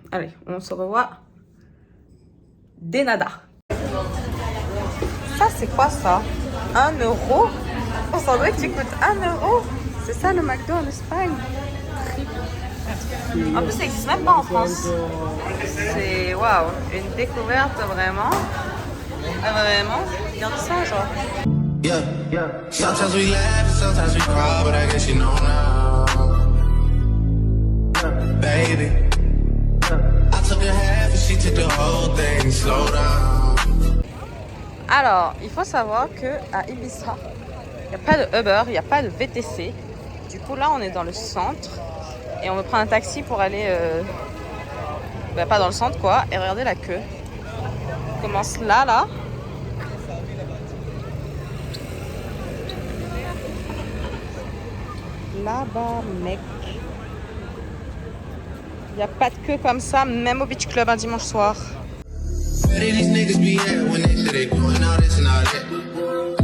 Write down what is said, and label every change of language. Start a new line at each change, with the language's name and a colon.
French: Allez, on se revoit. Des nada. Ça, c'est quoi ça? 1 euro? On semblerait que tu coûtes 1 euro. C'est ça le McDo en Espagne. En plus, ça n'existe même pas en France. C'est waouh, une découverte vraiment. Vraiment, bien de ça, genre.
English: Yeah, sometimes we laugh, sometimes we cry, but I guess you know now. Baby, I took a half and she took the whole thing, slow down.
French: Alors, il faut savoir qu'à Ibiza, il n'y a pas de Uber, il n'y a pas de VTC. Du coup, là, on est dans le centre et on veut prendre un taxi pour aller... pas dans le centre, quoi. Et regardez la queue. On commence là. Là-bas, mec. Il n'y a pas de queue comme ça, même au beach club un dimanche soir.
English: Where did these niggas be at when they say they doing all this and all that?